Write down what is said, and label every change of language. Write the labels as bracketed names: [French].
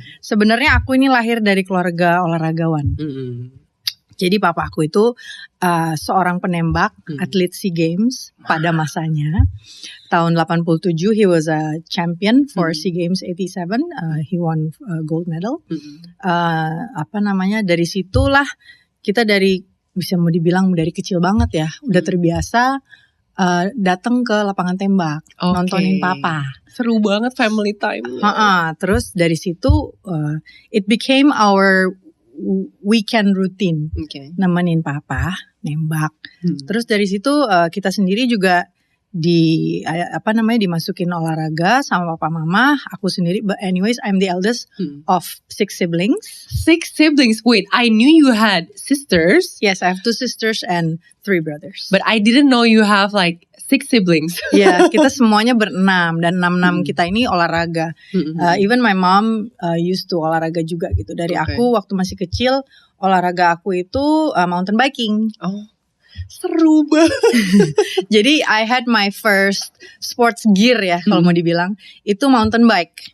[Indonesian] Sebenarnya aku ini lahir dari keluarga olahragawan. Jadi papa aku itu seorang penembak, atlet SEA Games pada masanya. Tahun 87 [English] he was a champion for SEA Games 87. He won gold medal. [Indonesian] Dari situlah kita bisa mau dibilang dari kecil banget ya, udah terbiasa datang ke lapangan tembak, nontonin papa. Seru banget [English] family time. [Indonesian] Terus dari situ [English] it became our weekend routine, [Indonesian] nemenin papa nembak. Terus dari situ kita sendiri juga dimasukin olahraga sama papa mama. Aku sendiri, [English] but anyways I'm the eldest of 6 siblings. 6 siblings. Wait, I knew you had sisters. Yes, I have 2 sisters and 3 brothers. But I didn't know you have like 6 siblings. [Indonesian] Ya, kita semuanya berenam dan 6 kita ini olahraga. [English] Even my mom used to [Indonesian] olahraga juga gitu. Dari aku waktu masih kecil, olahraga aku itu mountain biking. Seru banget. Jadi [English] I had my first sports gear [Indonesian] ya kalau mau dibilang, itu [English] mountain bike.